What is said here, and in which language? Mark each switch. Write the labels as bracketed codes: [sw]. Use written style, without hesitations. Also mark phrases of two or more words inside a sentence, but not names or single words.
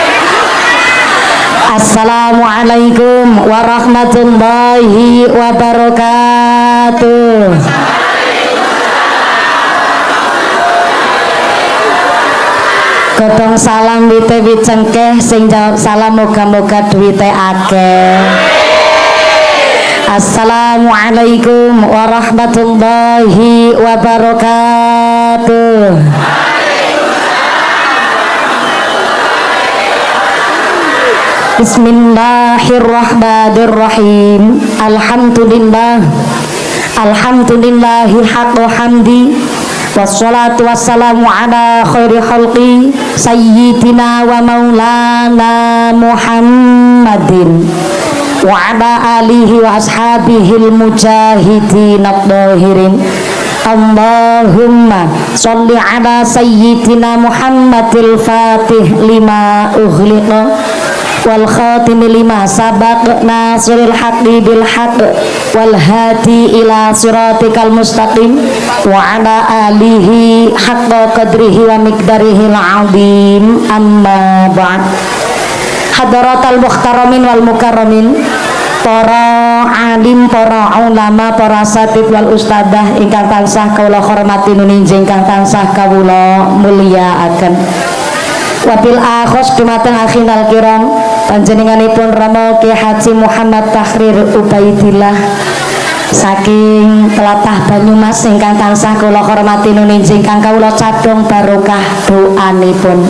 [ar] السلام عليكم ورحمة الله وبركاته. [jv] Godhong salam wite wicengkeh sing jawab salam moga-moga duwite akeh. [ar] السلام عليكم ورحمة الله وبركاته. بسم الله الرحمن الرحيم. الحمد لله حق حمده. والصلاة والسلام على خير خلقه سيدنا ومولانا محمد وعلى آله وأصحابه المجاهدين الطاهرين. اللهم صل على سيدنا محمد الفاتح لما أغلق والخاتم لما سبق ناصر الحق بالحق والهادي إلى صراطك المستقيم وعلى آله حق قدره ومقداره العظيم. أما بعد. حضرات المحترمين والمكرمين, [jv] para alim, para ulama, para [ar] أساتيذ والأستاذة [jv] ingkang tansah kawula hormati nuninjing ingkang tansah kawula mulyakaken. [ar] وبالأخص [jv] dumateng [ar] أخينا الكرام [jv] panjenenganipun Rama Ki Haji Muhammad Tahrir Ubaidillah saking tlatah Banyumas ingkang tansah kula hormati nuninjing ingkang kawula cadhong barokah doanipun.